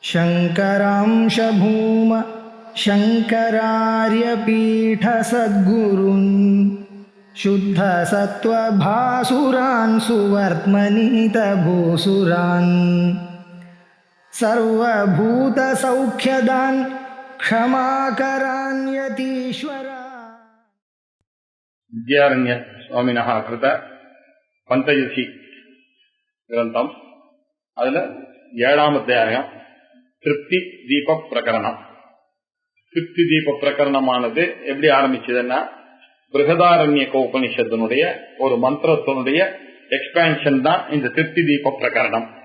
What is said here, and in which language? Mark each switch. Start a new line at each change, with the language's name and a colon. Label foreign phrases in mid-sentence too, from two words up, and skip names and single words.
Sanskrit: शङ्करांश भूम शङ्करार्यपीठसद्गुरून् शुद्धसत्त्वभासुरान् सुवर्त्मनीतभूसुरान् सर्वभूतसौख्यदान् क्षमाकरान् यतीश्वरा. विद्यारण्य स्वामिनः कृत पञ्चदशी ग्रन्थम्
Tamil: அதுல 7ஆம் அத்தியாயம் திருப்தி தீப பிரகரணம். திருப்தி தீப பிரகரணமானது எப்படி ஆரம்பிச்சதுன்னா, பிருகதாரண்யக உபனிஷத்தினுடைய ஒரு மந்திரத்தினுடைய எக்ஸ்பான்ஷன் தான் இந்த திருப்தி தீப பிரகரணம்.